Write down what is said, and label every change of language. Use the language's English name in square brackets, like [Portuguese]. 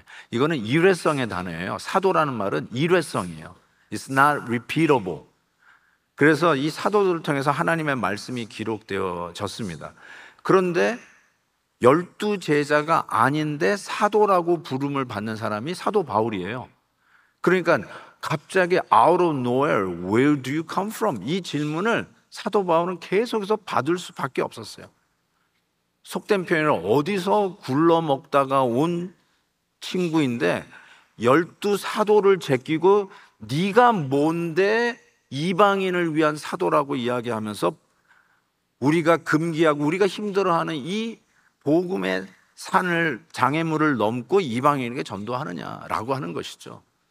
[Korean] 이거는 일회성의 단어예요. 사도라는 말은 일회성이에요. [English] It's not repeatable. [Korean] 그래서 이 사도들을 통해서 하나님의 말씀이 기록되어졌습니다. 그런데 12제자가 아닌데 사도라고 부름을 받는 사람이 사도 바울이에요. 그러니까 갑자기 [English] out of nowhere, where do you come from? [Korean] 이 질문을 사도 바울은 계속해서 받을 수밖에 없었어요. 속된 표현을 어디서 굴러먹다가 온 친구인데 12사도를 제끼고 네가 뭔데 이방인을 위한 사도라고 이야기하면서 우리가 금기하고 우리가 힘들어하는 이 복음의 산을 장애물을 넘고 이방인에게 전도하느냐라고 하는 것이죠.